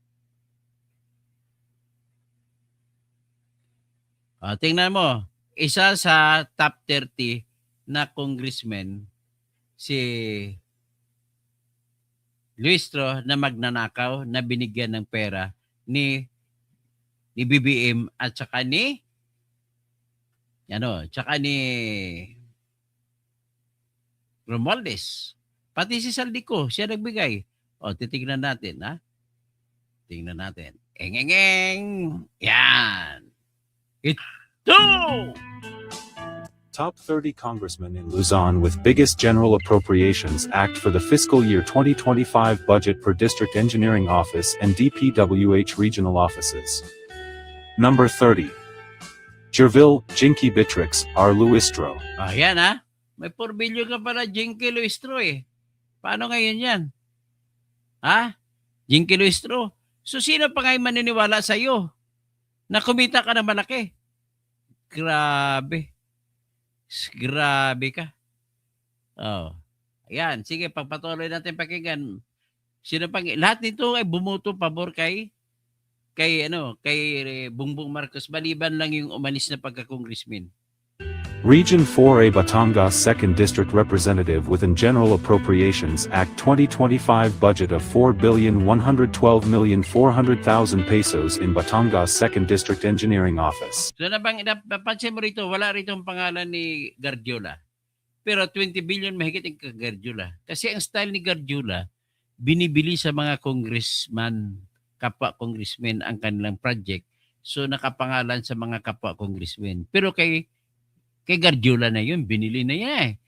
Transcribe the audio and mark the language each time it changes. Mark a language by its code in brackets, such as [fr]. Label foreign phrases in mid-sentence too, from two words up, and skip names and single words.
[tl] Tingnan mo, isa sa top 30 na congressman, si Luistro na magnanakaw na binigyan ng pera ni BBM at saka ni Romualdez. Pati si Saldico, siya nagbigay. Titignan natin, ha? Tingnan natin. Engengeng! Yan! Ito! [en] Top 30 congressmen in Luzon with biggest General Appropriations Act for the fiscal year 2025 budget per District Engineering Office and DPWH regional offices. Number 30. Jervil, Jinky Bitrix, R. Luistro. [tl] Yan ha. May 4 billion ka pala, Jinky Luistro eh. Paano ngayon yan? Ha? Jinky Luistro. So sino pa ngayon maniniwala sa'yo na kumita ka na malaki? Grabe. Grabe ka. Ayan. Sige, pagpatuloy natin pakinggan. Sino pang lahat nito ay bumuto pabor kay Bongbong Marcos maliban lang yung umalis na pagka-congressman. [en] Region 4A Batangas 2nd District Representative within General Appropriations Act 2025 budget of 4,112,400,000 pesos in Batangas 2nd District Engineering Office. [tl] So napansin mo rito, wala rito ang pangalan ni Gardiola. Pero 20 billion mahigit ang Gardiola. Kasi ang style ni Gardiola, binibili sa mga congressman, kapwa congressmen ang kanilang project. So nakapangalan sa mga kapwa congressmen. Pero kay Gardiola na yun, binili na niya eh.